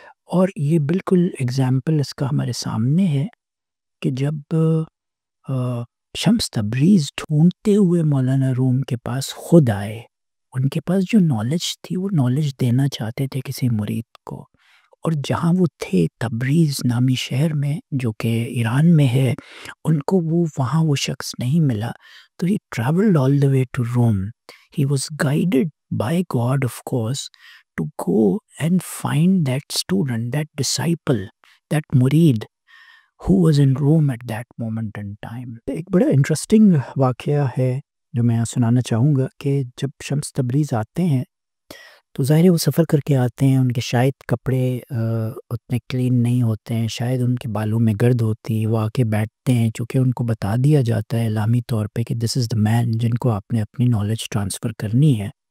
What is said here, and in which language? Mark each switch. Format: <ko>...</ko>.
<ur>اور یہ بالکل اگزامپل اس کا ہمارے سامنے ہے کہ جب شمس تبریز ڈھونڈتے ہوئے مولانا روم کے پاس خود آئے، ان کے پاس جو نالج تھی وہ نالج دینا چاہتے تھے کسی مرید کو، اور جہاں وہ تھے تبریز نامی شہر میں جو کہ ایران میں ہے، ان کو وہاں وہ شخص نہیں ملا، تو</ur> <en>He travelled all the way to Rome. He was guided by God of course to go and find that student, that disciple, that murid who was in Rome at that moment in time.</en> <ur>ایک بڑا interesting واقعہ ہے جو میں سنانا چاہوں گا کہ جب شمس تبریز آتے ہیں تو ظاہر ہے وہ سفر کر کے آتے ہیں، ان کے شاید کپڑے اتنے کلین نہیں ہوتے ہیں، شاید ان کے بالوں میں گرد ہوتی ہے، وہ آ کے بیٹھتے ہیں چونکہ ان کو بتا دیا جاتا ہے اعلامی طور پہ کہ</ur> <en>this is the man</en> <ur>جن کو آپ نے اپنی نالج ٹرانسفر کرنی ہے.</ur>